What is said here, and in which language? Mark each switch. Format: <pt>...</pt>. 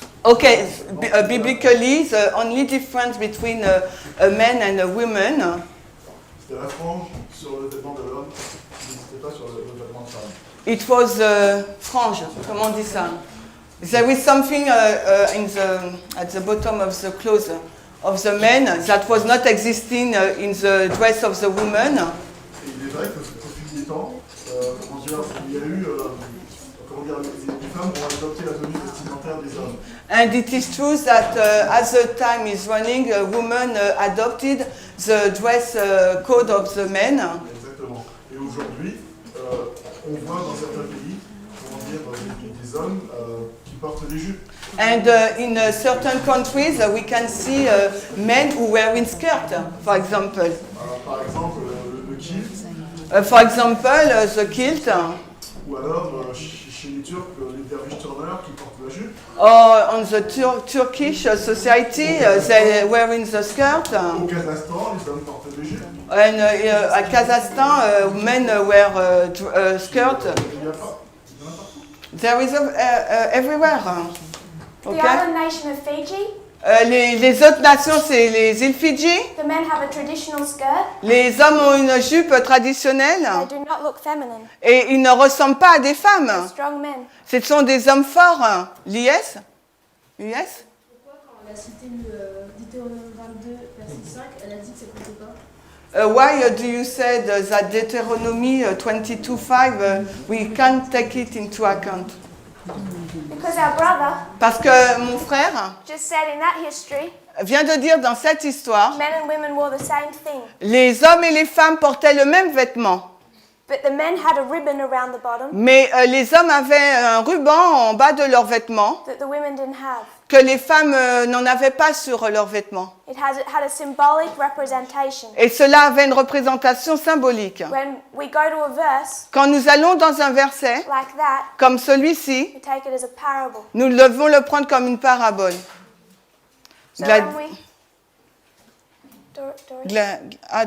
<en>Okay, biblically, the only difference between a man and a woman,</en> <fr>C'était la frange sur le vêtement de l'homme, n'existait pas sur le vêtement de femme.</fr> <en>it was</en> <fr>frange. Comment on dit ça?</fr> <en>There is something at the bottom of the clothes of the man that was not existing in the dress of the woman.</en> <fr>Et il est vrai qu'au fil des temps, comment dire, il y a eu, comment dire, les femmes ont adopté la tenue vestimentaire des hommes.</fr> <en>And it is true that as the time is running, women adopted the dress code of the men.</en> <fr>Exactement. Et aujourd'hui, on voit dans certains pays, comment dire, des hommes qui portent des jupes.</fr> <en>And in certain countries, we can see men who wearing skirt, for example.</en> <fr>Par exemple, le kilt,</fr> <en>For example, the kilt,</en> <fr>ou alors chez les Turcs, les dervish turners qui portent la jupe.</fr> <en>or on the Turkish society, they wearing the skirt.</en> <fr>Au Kazakhstan, les hommes portent des jupes.</fr> <en>And at Kazakhstan, men wear skirt.</en> <fr>Il n'y a pas. Il y en a partout.</fr> <en>There is everywhere. The Okay. other nation of Fiji,</en> <fr>Les autres nations, c'est les îles Fidji.</fr> <en>the men have a traditional skirt.</en> <fr>Les hommes ont une jupe traditionnelle</fr> <en>They do not look feminine.</en> <fr>et ils ne ressemblent pas à des femmes.</fr> <en>They're strong men.</en> <fr>Ce sont des hommes forts. L'IS? L'IS? Pourquoi quand elle a cité Deutéronome 22, verset 5, elle a dit que ça comptait pas?</fr> <en>Why do you say that Deuteronomy 22:5 we can't take it into account? Because our brother</en> <fr>Parce que mon frère</fr> <en>just said in that history,</en> <fr>vient de dire dans cette histoire,</fr> <en>men and women wore the same thing.</en> <fr>les hommes et les femmes portaient le même vêtement.</fr> <en>But the men had a ribbon around the bottom</en> <fr>Mais les hommes avaient un ruban en bas de leurs vêtements</fr> <en>that the women didn't have.</en> <fr>que les femmes n'en avaient pas sur leurs vêtements.</fr> <en>It had a symbolic representation.</en> <fr>Et cela avait une représentation symbolique.</fr> <en>When we go to a verse</en> <fr>Quand nous allons dans un verset,</fr> <en>like that,</en> <fr>comme celui-ci,</fr> <en>we take it as a parable.</en> <fr>nous devons le prendre comme une parabole.</fr> <en>So Glad- when we... Dory?</en>